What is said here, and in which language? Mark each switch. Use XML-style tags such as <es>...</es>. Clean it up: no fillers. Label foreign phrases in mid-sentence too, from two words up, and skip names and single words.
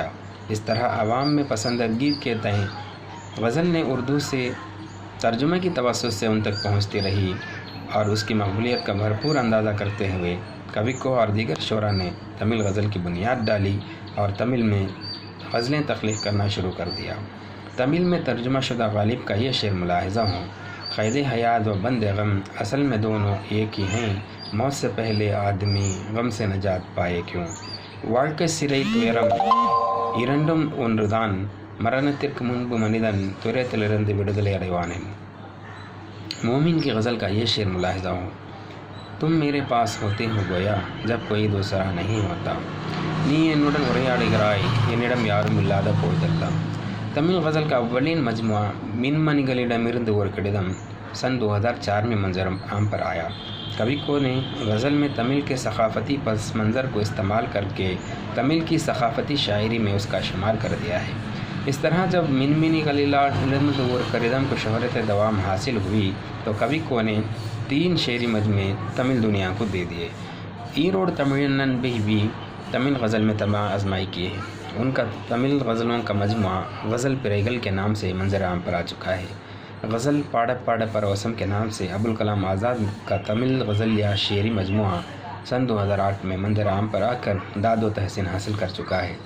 <ur>اس طرح عوام میں پسندیدگی کے تئیں غزل نے اردو سے ترجمے کی توسط سے ان تک پہنچتی رہی اور اس کی مقبولیت کا بھرپور اندازہ کرتے ہوئے کبی کو اور دیگر شعراء نے تمل غزل کی بنیاد ڈالی اور تمل میں غزلیں تخلیق کرنا شروع کر دیا۔ تمل میں ترجمہ شدہ غالب کا یہ شعر ملاحظہ ہوں: قید حیات و بند غم اصل میں دونوں ایک ہی ہیں، موت سے پہلے آدمی غم سے نجات پائے کیوں،</ur> <ta>வாழ்க்கை சிறை துயரம் இரண்டும் ஒன்றுதான் மரணத்திற்கு முன்பு மனிதன் துயரத்திலிருந்து விடுதலை அடைவானேன்۔</ta> <ur>مومن کی غزل کا یہ شعر ملاحظہ ہو: تم میرے پاس ہوتے ہو گویا جب کوئی دوسرا نہیں ہوتا،</ur> <ta>நீ என்னுடன் உரையாடுகிறாய் என்னிடம் யாரும் இல்லாத போதெல்லாம்۔</ta> <ur>تمل غزل کا اولین مجموعہ منمنیகளிடமிருந்து ஒரு கடிதம் सन 2004 میں منظر عام پر آیا۔ کبی کو نے غزل میں تمل کے ثقافتی پس منظر کو استعمال کر کے تمل کی ثقافتی شاعری میں اس کا شمار کر دیا ہے۔ اس طرح جب منمنیகளிடமிருந்து ஒரு கடிதம் کو شہرت دوام حاصل ہوئی تو کبی کو نے 3 شعری مجموعے تمل دنیا کو دے دیے۔ ایروڈ تمڑنن بھی تمل غزل میں آزمائی کیے ہیں۔ ان کا تمل غزلوں کا مجموعہ غزل پریگل کے نام سے منظر عام پر آ چکا ہے۔ غزل پاڑ پاڑ پروسم کے نام سے ابوالکلام آزاد کا تمل غزل یا شعری مجموعہ सन 2008 میں منظر عام پر آ کر داد و تحسین حاصل کر چکا ہے۔</ur>